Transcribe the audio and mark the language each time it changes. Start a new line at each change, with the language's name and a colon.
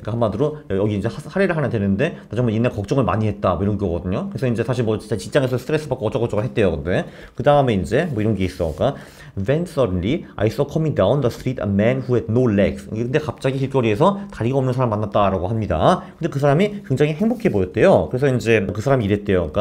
Korean: 그러니까 한마디로 여기 이제 사례를 하나 되는데 나 정말 옛날 걱정을 많이 했다. 뭐 이런 거거든요. 그래서 이제 사실 뭐 진짜 직장에서 스트레스 받고 어쩌고저쩌고 했대요. 근데 그 다음에 이제 뭐 이런 게 있어. 그러니까
English: Then suddenly I saw coming down the street a man who had no legs.
Korean: 근데 갑자기 길거리에서 다리가 없는 사람 만났다라고 합니다. 근데 그 사람이 굉장히 행복해 보였대요. 그래서 이제 그 사람이 이랬대요.